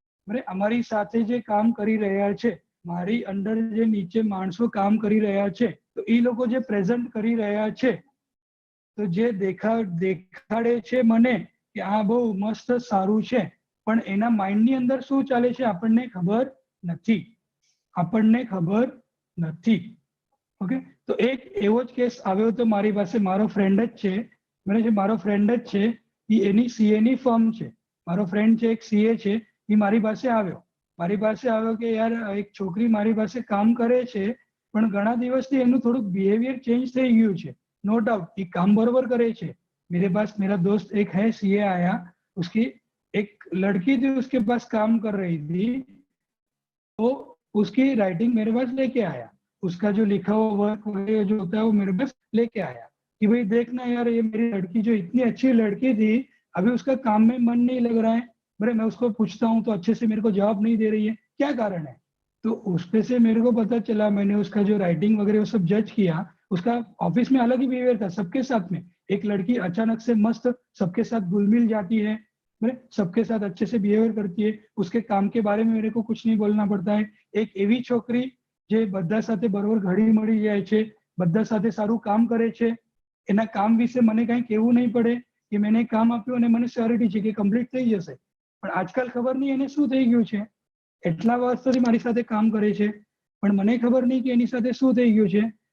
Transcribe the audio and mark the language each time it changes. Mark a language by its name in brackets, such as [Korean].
[Gujarati] અરે અમારી સાથે જે કામ કરી રહ્યા છે, મારી અંડર જે નીચે માણસો કામ કરી રહ્યા છે, તો એ લોકો જે પ્રેઝન્ટ કરી રહ્યા છે, તો જે દેખાડે છે મને કે આ બહુ મસ્ત સારું છે, પણ એના માઇન્ડની અંદર શું ચાલે છે આપણને ખબર નથી, આપણને ખબર નથી। ઓકે, તો એક એવો જ કેસ આવ્યો હતો મારી પાસે, મારો ફ્રેન્ડ જ છે, બરાબર છે, મારો ફ્રેન્ડ જ છે, એની સીએ ની ફર્મ છે, મારો ફ્રેન્ડ છે એક સીએ છે, એ મારી પાસે આવ્યો કે યાર એક છોકરી મારી પાસે કામ કરે છે, પણ ઘણા દિવસથી એનું થોડુંક બિહેવિયર ચેન્જ થઈ ગયું છે। [Hindi] नो डाउट [Gujarati] ये काम बराबर करे छे। [Hindi] मेरे पास मेरा दोस्त एक है सीए आया, उसकी एक लड़की थी उसके पास काम कर रही थी, तो उसकी राइटिंग मेरे पास लेके आया, उसका जो लिखा हुआ वर्क वगैरह जो होता है वो मेरे पास लेके आया कि भाई देखना यार ये मेरी लड़की जो इतनी अच्छी लड़की थी, अभी उसका काम में मन नहीं लग रहा है। बड़े मैं उसको पूछता हूँ तो अच्छे से मेरे को जवाब नहीं दे रही है, क्या कारण है? तो उसपे से मेरे को पता चला, मैंने उसका जो राइटिंग वगैरह वो सब जज किया, उसका ऑफिस में अलग ही बिहेवियर था सबके साथ में। एक लड़की अचानक से मस्त सबके साथ घुल मिल जाती है, सबके साथ अच्छे से बिहेवियर करती है, उसके काम के बारे में मेरे को कुछ नहीं बोलना पड़ता है। [Gujarati] एक एवी छोकरी जे બધા સાથે બરોબર ઘડી મળી જાય છે, બધા સાથે સારું કામ કરે છે, એના કામ વિશે મને કઈ કહેવું નહીં પડે કે મેને કામ આપ્યું અને મને શ્યોરિટી છે કે કમ્પ્લીટ થઈ જશે, પણ આજકાલ ખબર નહીં એને શું થઈ ગયું છે, એટલા વર્ષોથી મારી સાથે કામ કરે છે પણ મને ખબર નહીં કે એની સાથે શું થઈ ગયું છે।